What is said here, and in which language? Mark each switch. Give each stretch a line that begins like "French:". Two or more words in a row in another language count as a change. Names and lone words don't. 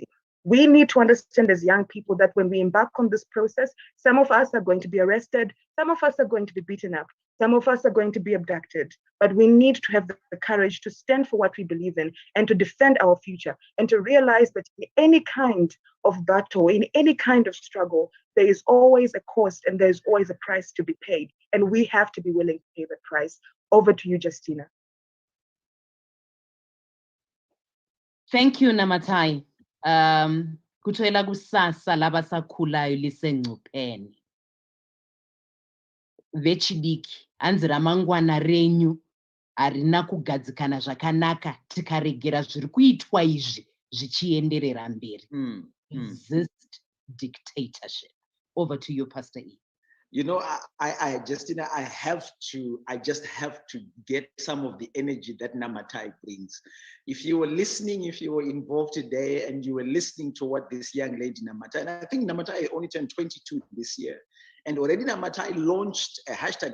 English: We need to understand as young people that when we embark on this process, some of us are going to be arrested, some of us are going to be beaten up, some of us are going to be abducted, but we need to have the courage to stand for what we believe in and to defend our future and to realize that in any kind of battle, in any kind of struggle, there is always a cost and there's always a price to be paid. And we have to be willing to pay the price. Over to you, Justina. Thank you, Namatai.
North Ndebele: Kuthola kusasa labasakhulayo lisengcupheni.
Shona: Vechidiki, hanzi ramangwana renyu harina kugadzikana zvakanaka tikaregera zviri kuitwa izvi zvichienderera mberi.
English: Resist dictatorship. Over to you, Pastor E. You know, Justina, I just have to get some of the energy that Namatai brings. If you were listening, if you were involved today and you were listening to what this young lady Namatai, and I think Namatai only turned 22 this year, and already Namatai launched a hashtag.